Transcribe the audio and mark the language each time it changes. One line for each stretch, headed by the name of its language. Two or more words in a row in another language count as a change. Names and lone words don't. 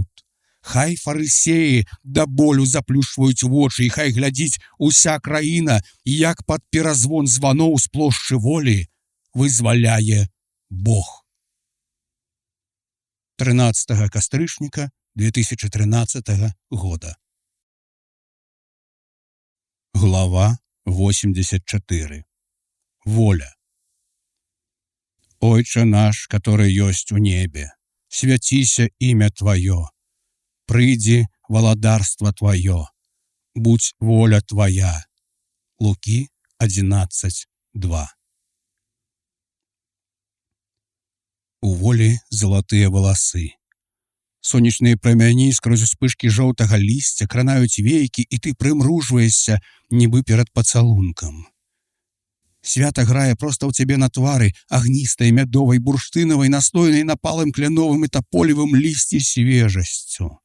Belarusian: Хай фарысеі да болю заплюшваюць вочы, і хай глядзіць уся краіна, як пад перазвон званоў з плошчы Волі вызваляе Бог. 13 кастрычніка 2013 года. Глава 84. Воля.
Russian: Отче наш, который есть у небе, святися имя Твое,
Belarusian: прыйди валадарство
Russian: Твое, будь воля твоя. Луки 11:2.
Belarusian: У волі залатыя валасы. Сонечныя прамяні скрозь успышкі жоўтага лісця кранаюць вейкі, і ты прымружваешся, нібы перад пацалункам. Свята грае проста ў цябе на твары, агністай, мядовай, бурштынавай, настойнай напалым кляновым і таполевым лісці свежасцю.